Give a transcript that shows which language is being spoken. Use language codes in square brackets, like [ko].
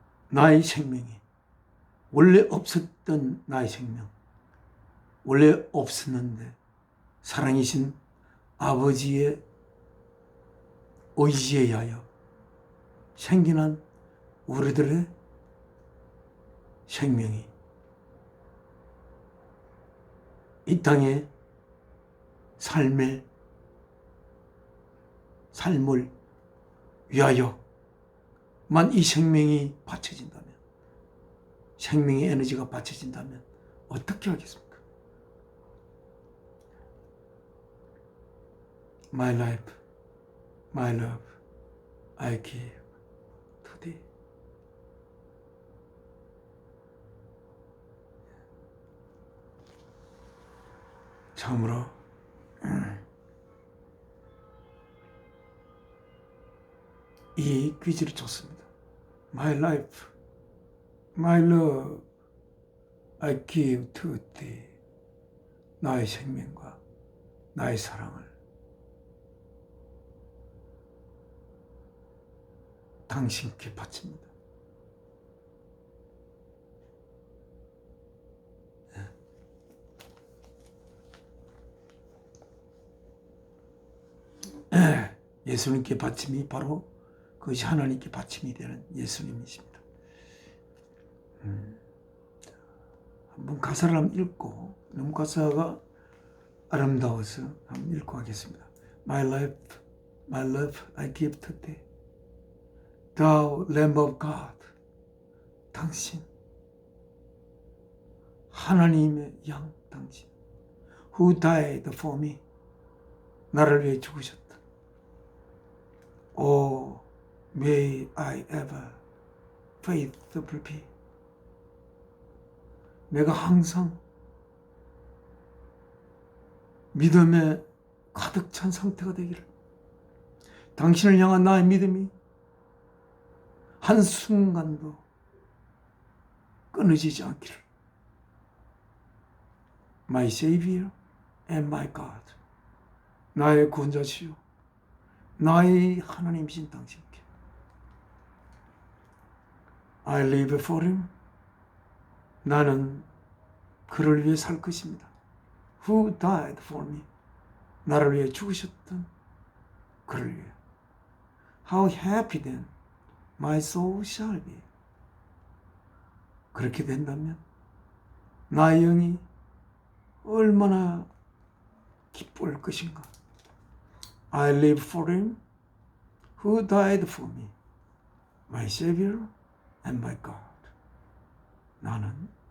[ko] 나의 생명이, 원래 없었던 나의 생명, 원래 없었는데 사랑이신 아버지의 의지에 의하여 생겨난 우리들의 생명이 이 땅의 삶을 위하여만 이 생명이 바쳐진다면, 생명의 에너지가 바쳐진다면 어떻게 하겠습니까? [en] My life, my love, I give to thee. [ko] 처음으로 이 퀴즈를 줬습니다. [en] My life, my love, I give to thee. [ko] 나의 생명과 나의 사랑을 당신께 바칩니다. 예수님께 바침이 바로 그것이 하나님께 바침이 되는 예수님이십니다. 한번 가사를 한번 읽고, 너무 가사가 아름다워서 한번 읽고 하겠습니다. [en] My life, my love, I give to thee. Thou Lamb of God. [ko] 당신, 하나님의 양 당신. [en] Who died for me. [ko] 나를 위해 죽으셨다. [en] Oh, may I ever faithful be. [ko] 내가 항상 믿음에 가득 찬 상태가 되기를. 당신을 향한 나의 믿음이 한순간도 끊어지지 않기를. [en] My Savior and my God. [ko] 나의 구원자시요 나의 하나님이신 당신께 [en] I live for him. [ko] 나는 그를 위해 살 것입니다. [en] Who died for me. [ko] 나를 위해 죽으셨던 그를 위해. [en] How happy then my soul shall be. [ko] 그렇게 된다면 나의 영이 얼마나 기뻐할 것인가. [en] I live for him who died for me, my Savior and my God. [ko] 나는